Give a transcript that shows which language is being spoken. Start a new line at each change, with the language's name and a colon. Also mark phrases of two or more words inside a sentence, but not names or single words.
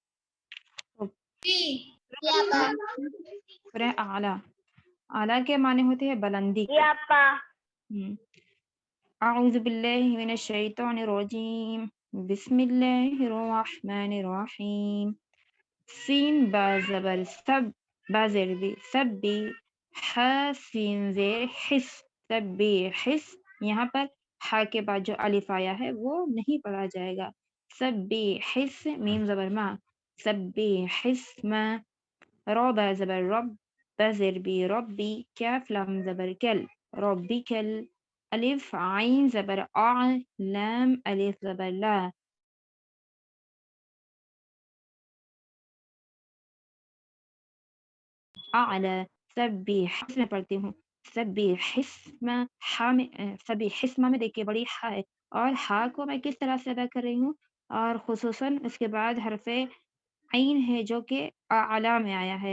Urdu: سورہ اعلیٰ. اعلیٰ کے معنی ہوتے ہیں بلندی.
Arabic: اعوذ باللہ من الشیطان الرجیم، بسم اللہ الرحمن الرحیم.
Urdu: سین با زبر سب، با زیر بی سب بی، ح سین زیر حس، سب بی حس. یہاں پر ح کے بعد جو الف آیا ہے وہ نہیں پڑھا جائے گا. سب بی حس، میم زبر ما، سب بی حس ما. رو با زبر رب، با زیر بی ربی، کاف لام زبر کل، ربی کل. الف عین زبر آ، لام الف زبر لا. اعلی. سبح میں پڑھتی ہوں،
Arabic: سبح اسم سبح اسم
Urdu: میں دیکھیے بڑی ہا ہے، اور ہا کو میں کس طرح سے ادا کر رہی ہوں، اور خصوصاً اس کے بعد حرف عین ہے جو کہ اعلیٰ میں آیا ہے.